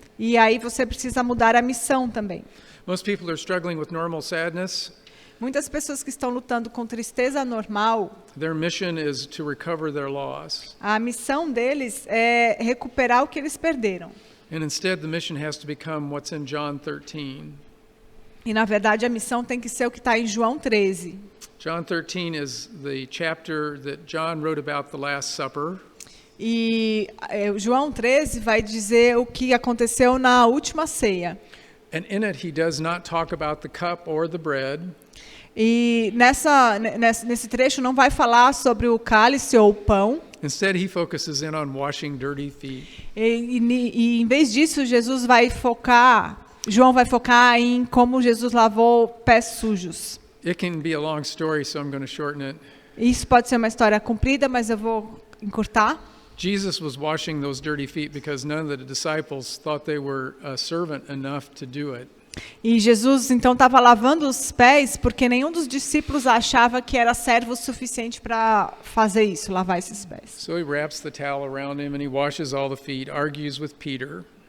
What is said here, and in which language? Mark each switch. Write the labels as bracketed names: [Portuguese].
[Portuguese] E aí você precisa mudar a missão também. [English] Most people are struggling with normal sadness. [Portuguese] Muitas pessoas que estão lutando com tristeza normal, [English] their mission is to recover their loss. [Portuguese] A missão deles é recuperar o que eles perderam. [English] And instead the mission has to become what's in John 13. [Portuguese] E na verdade a missão tem que ser o que está em João 13. [English] John 13 is the chapter that John wrote about the Last Supper. [Portuguese] E João 13 vai dizer o que aconteceu na última ceia. [English] And in it he does not talk about the cup or the bread. [Portuguese] E nesse trecho não vai falar sobre o cálice ou o pão. [English] Instead he focuses in on washing dirty feet. [Portuguese] E em vez disso João vai focar em como Jesus lavou pés sujos. [English] It can be a long story, so I'm going to shorten it. [Portuguese] Isso pode ser uma história comprida, mas eu vou encurtar. [English] Jesus was washing those dirty feet because none of the disciples thought they were a servant enough to do it. [Portuguese] E Jesus então estava lavando os pés porque nenhum dos discípulos achava que era servo o suficiente para fazer isso, lavar esses pés. [English] So he wraps the towel around him and he washes all the feet, argues with Peter.